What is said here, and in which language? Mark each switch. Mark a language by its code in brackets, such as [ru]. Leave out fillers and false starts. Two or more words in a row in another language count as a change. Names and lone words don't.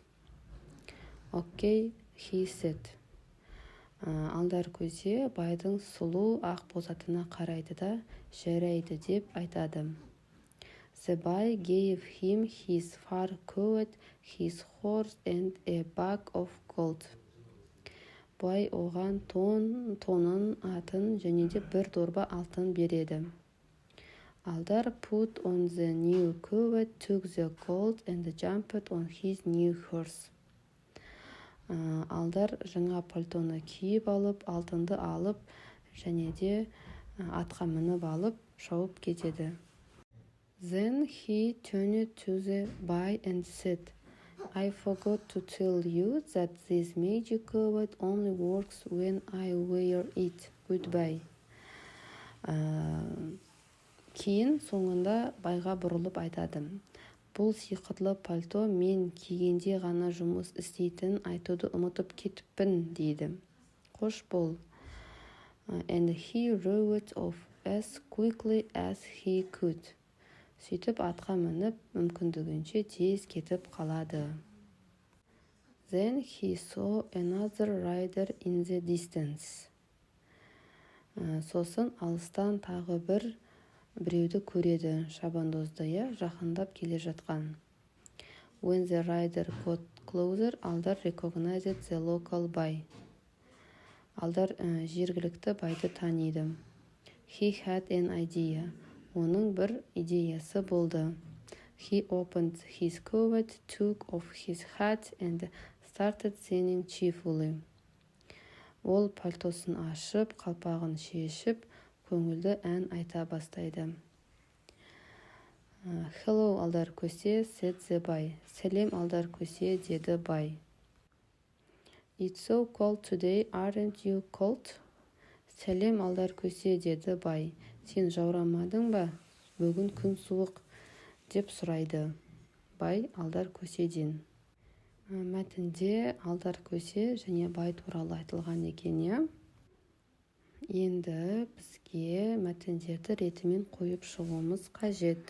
[en] Okay, he said. [kk] Алдар көсе байдың сұлу ақ боз атына қарайды да, жарайды деп айтады. [en] The boy gave him his fur coat, his horse and a bag of gold. [kk] Бай оған тонын, атын және де бір дорба алтын береді. [en] Алдар put on the new coat, took the gold and jumped on his new horse. [kk] Алдар жаңа пальтоны киіп алып, алтынды алып, және де атқа мініп алып, шауып кетеді. [en] Then he turned to the boy and said, I forgot to tell you that this magic coat only works when I wear it. Goodbye. [kk] Кейін соңында байға бұрылып айтады. Бұл сиқырлы пальто мен кигенде ғана жұмыс істейтін айтуды ұмытып кетіппін, дейді. Қош бол. [en] And he rode off as quickly as he could. [kk] Сөйтіп атқа мініп, мүмкіндігінше тез кетіп қалады. [en] Then he saw another rider in the distance. [kk] Сосын алыстан тағы біреуді көреді, шабандозды, жақындап келе жатқан. [en] When the rider got closer, Алдар recognized the local boy. [kk] Алдар жергілікті байды таниды. [en] He had an idea. [kk] Оның бір идеясы болды. [en] He opened his coat, took off his hat and started singing cheerfully. [kk] Ол пальтосын ашып, қалпағын шешіп, көңілді ән айта бастайды. [en] Hello, алдар көсе, said the boy. [kk] Сәлем, алдар көсе, деді бай. [en] It's so cold today, aren't you cold? [kk] Сәлем, алдар көсе, деді бай. Сен жаурамадың ба? Бүгін күн суық, деп сұрайды бай алдар көседен. Мәтінде алдар көсе және бай туралы айтылған екен. Енді бізге мәтіндерді ретімен қойып шығуымыз қажет.